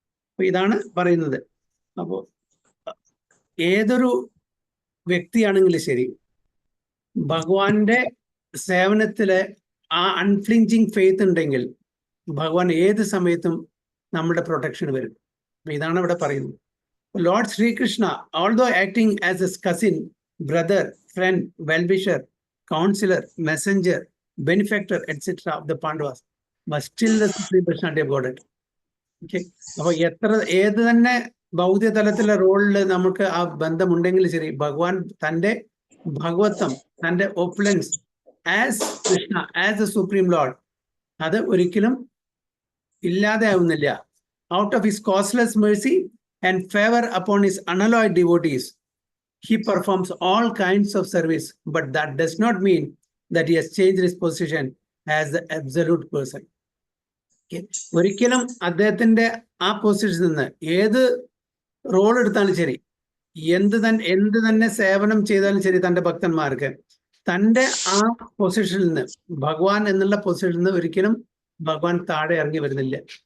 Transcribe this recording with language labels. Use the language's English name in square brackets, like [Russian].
[Malayalam] അപ്പൊ ഇതാണ് പറയുന്നത്. അപ്പോൾ ഏതൊരു വ്യക്തിയാണെങ്കിലും ശരി, ഭഗവാന്റെ സേവനത്തില് ആ അൺഫ്ലിഞ്ചിങ് ഫെയ്ത്ത് ഉണ്ടെങ്കിൽ ഭഗവാൻ ഏത് സമയത്തും നമ്മുടെ പ്രൊട്ടക്ഷൻ വരും. ഇതാണ് ഇവിടെ പറയുന്നത്. [English] Lord Srikrishna, although acting as his cousin, brother, friend, well-wisher, counselor, messenger, benefactor, etc. of the Pandavas, but still the Supreme Personality of Godhead. Okay. [Malayalam] അപ്പൊ ഏത് തന്നെ ഭൗതിക തലത്തിലെ റോളിൽ നമുക്ക് ആ ബന്ധമുണ്ടെങ്കിൽ ശരി, ഭഗവാൻ തൻ്റെ ഭഗവത്വം, തൻ്റെ ഓപ്പുലൻസ് [English] as Krishna, as a supreme lord, [Malayalam] അത് ഒരിക്കലും ഇല്ലാതെ ആവുന്നില്ല. [English] Out of his costless mercy and favor upon his unalloyed devotees, he performs all kinds of service, but that does not mean that he has changed his position as the absolute person. [Malayalam] ഒരിക്കലും അദ്ദേഹത്തിന്റെ ആ പൊസിഷനിൽ നിന്ന് ഏത് role എടുത്താലും ശരി, എന്ത് തന്നെ സേവനം ചെയ്താലും ശരി, തൻ്റെ ഭക്തന്മാർക്ക് തൻ്റെ ആ പൊസിഷനിൽ നിന്ന്, ഭഗവാൻ എന്നുള്ള പൊസിഷനിൽ നിന്ന് ഒരിക്കലും ഭഗവാൻ താഴെ ഇറങ്ങി വരുന്നില്ല.